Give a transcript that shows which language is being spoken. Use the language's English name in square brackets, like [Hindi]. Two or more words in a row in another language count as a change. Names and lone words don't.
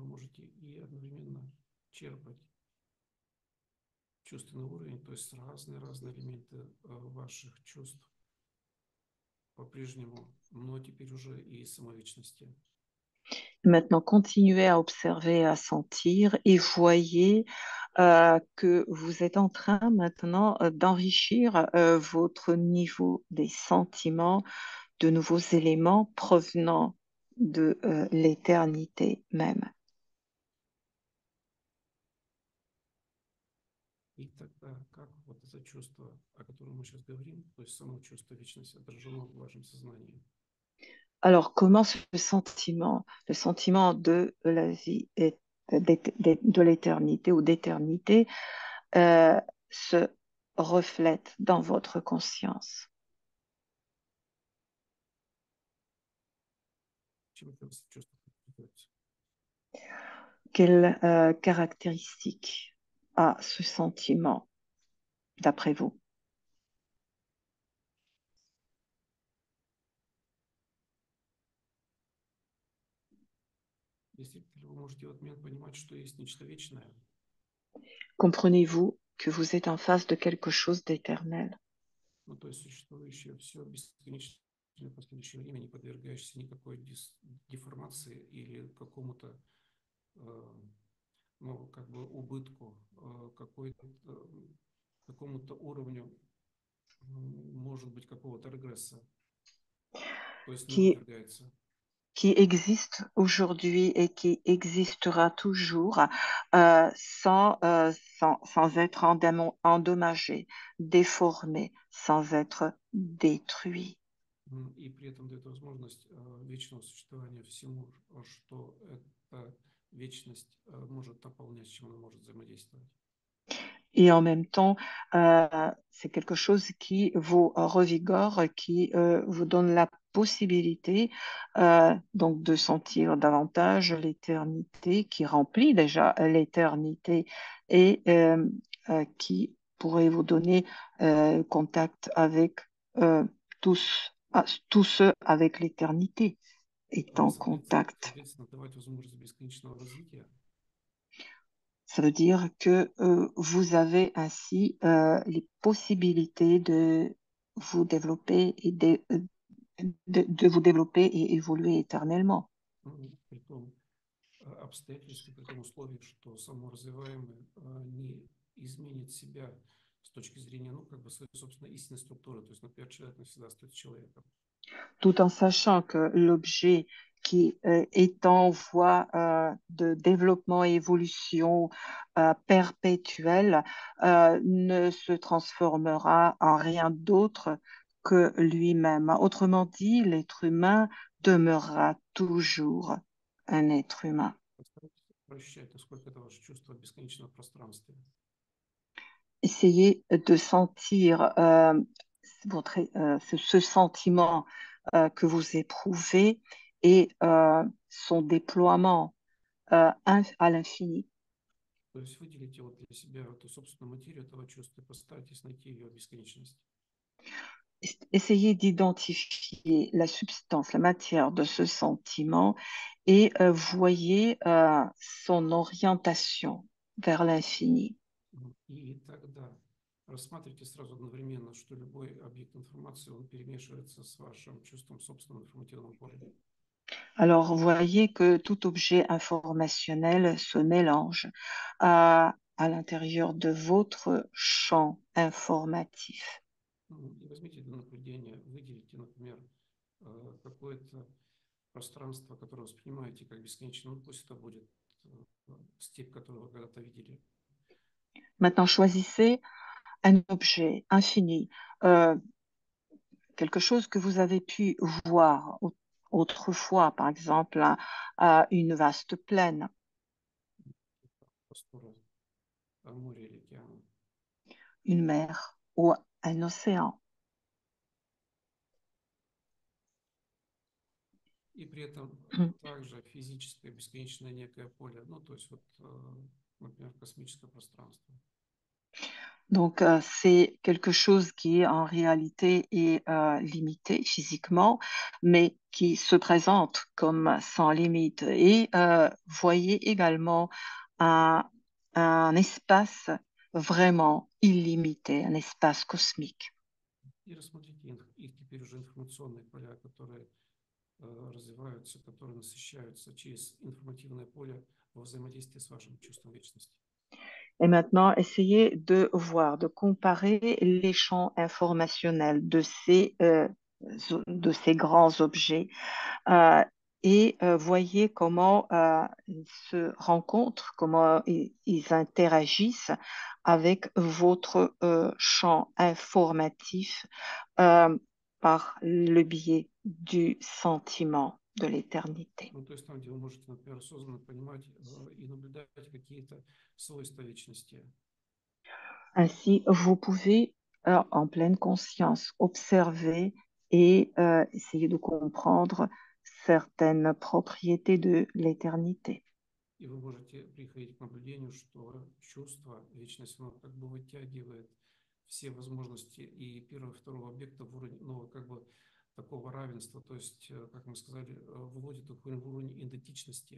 [Russian] можете и одновременно черпать чувственный уровень, то есть разные элементы ваших чувств по-прежнему, но теперь уже и самовечности. [French] Maintenant, continuez à observer, à sentir et voyez que vous êtes en train maintenant d'enrichir votre niveau des sentiments de nouveaux éléments provenant de l'éternité même. [Russian] И тогда, как вот это чувство, о котором мы сейчас говорим, то есть само чувство вечности, отражено в вашем сознании? [French] Alors, comment ce sentiment, le sentiment de la vie et de l'éternité ou d'éternité, se reflète dans votre conscience? [Russian] Чем это чувство подпитывается? [French] Quelle caractéristique a ce sentiment, d'après vous? [Russian] Действительно ли вы можете в этот момент понимать, что есть нечто вечное? [French] Comprenez-vous que vous êtes en face de quelque chose d'éternel? [Russian] Ну, то есть существующее все бесконечное в последующее время, не подвергаешься никакой деформации или какому-то, э, ну, как бы убытку, какой-то, какому-то уровню, может быть, какого-то регресса, то есть не [French] Qui, [Russian] подвергается. [French] qui existe aujourd'hui et qui existera toujours sans être endommagé, déformé, sans être détruit. [Russian] И при этом дает возможность вечного существования всему, что эта вечность может наполнять, с чем она может взаимодействовать. [French] Et en même temps, c'est quelque chose qui vous revigore, qui vous donne la possibilité donc de sentir davantage l'éternité, qui remplit déjà l'éternité et qui pourrait vous donner contact avec euh, tous ceux avec l'éternité, est en contact. [Russian] Соответственно, давать возможность бесконечного развития. [French] Ça veut dire que vous avez ainsi les possibilités de vous développer et de vous développer et évoluer éternellement. [Russian] При том обстоятельстве, при том условии, что саморазвиваемый не изменит себя с точки зрения, ну, как бы своей собственной истинной структуры. То есть, например, человек навсегда остается человеком. [French] Tout en sachant que l'objet qui est en voie de développement et évolution perpétuelle ne se transformera en rien d'autre que lui-même. Autrement dit, l'être humain demeurera toujours un être humain. [Russian] Постарайтесь прощать, насколько это ваше чувство бесконечного пространства. [French] Essayez de sentir ce sentiment que vous éprouvez et son déploiement à l'infini. [Russian] То есть выделите вот для себя эту собственную материю этого чувства и постарайтесь найти ее бесконечность. [French] Essayez d'identifier la substance, la matière de ce sentiment et voyez son orientation vers l'infini. [Russian] И тогда рассматривайте сразу одновременно, что любой объект информации, он перемешивается с вашим чувством собственного информативного поля. [French] Alors, voyez que tout objet informationnel se mélange à l'intérieur de votre champ informatif. [Russian] И возьмите для наблюдения, выделите, например, какое-то пространство, которое воспринимаете как бесконечно, ну пусть это будет степь, которую вы когда-то видели. [French] Maintenant, choisissez un objet infini, euh, quelque chose que vous avez pu voir autrefois, par exemple, une vaste plaine, [Russian] Простора моря или океана. [French] une mer ou un océan. [Russian] И при этом также физическое бесконечное некое поле, ну то есть вот, например, космическое пространство. [French] Donc, c'est quelque chose qui en réalité est limité physiquement, mais qui se présente comme sans limite. Et voyez également un, un espace vraiment illimité, un espace cosmique. [Russian] И рассмотрите их теперь уже информационные поля, которые развиваются, которые насыщаются через информативное поле во взаимодействии с вашим чувством вечности. [French] Et maintenant, essayez de voir, de comparer les champs informationnels de ces grands objets et voyez comment ils se rencontrent, comment ils interagissent avec votre champ informatif euh, par le biais du sentiment de l'éternité. [Russian] Ну, то есть там, где вы можете, например, осознанно понимать и наблюдать какие-то свойства вечности. [French] Ainsi, vous pouvez, en pleine conscience, observer et essayer de comprendre certaines propriétés de l'éternité. [Russian] И вы можете приходить к наблюдению, что чувство, вечность, оно как бы вытягивает все возможности и первого, и второго объекта в уровень, ну, как бы такого равенства, то есть, как мы сказали, выводит их в уровень идентичности.